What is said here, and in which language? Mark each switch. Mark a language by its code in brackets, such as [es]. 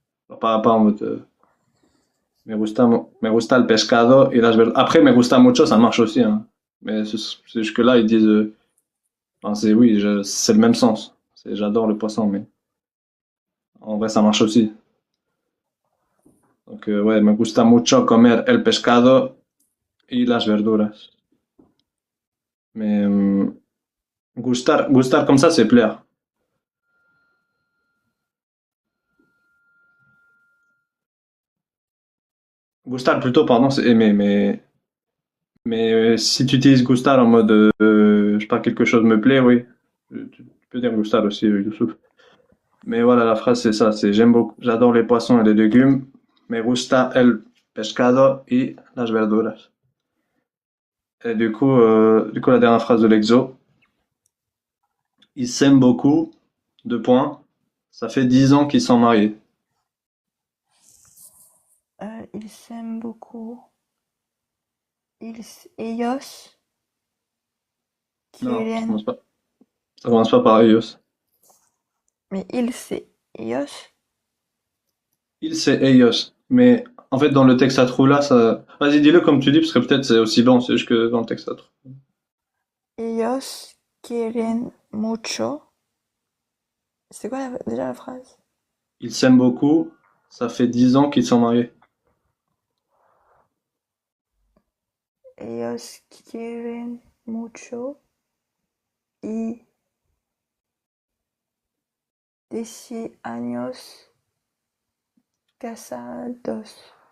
[fr] Genre, pas en mode, [es] me gusta el pescado [fr] et là après [es] me gusta mucho, [fr] ça marche aussi, hein. Mais c'est jusque là ils disent, enfin, c'est oui, c'est le même sens. C'est j'adore le poisson, mais en vrai ça marche aussi. [es] Donc ouais, me gusta mucho comer el pescado y las verduras. [fr] Mais gustar comme ça, c'est plaire. Gustar plutôt, pardon, c'est aimer, mais si tu utilises gustar en mode, je sais pas, quelque chose me plaît, oui. Tu peux dire gustar aussi, Youssouf. Mais voilà, la phrase c'est ça, c'est j'aime beaucoup, j'adore les poissons et les légumes. [es] Me gusta el pescado y las verduras. [fr] Et du coup, la dernière phrase de l'exo. Ils s'aiment beaucoup, deux points. Ça fait 10 ans qu'ils sont mariés. Ils s'aiment beaucoup. [es] Ellos [fr] Non, ça [es] quieren. [fr] commence pas. Ça commence pas par ellos. Mais ils, c'est ellos. Il c'est ellos. Mais en fait, dans le texte à trous là, ça. Vas-y, dis-le comme tu dis, parce que peut-être c'est aussi bon, c'est juste que dans le texte à trous. [es] Ellos quieren mucho. [fr] C'est quoi déjà la phrase? Ils s'aiment beaucoup, ça fait 10 ans qu'ils sont mariés. [es] Ellos quieren mucho y 10 años casados.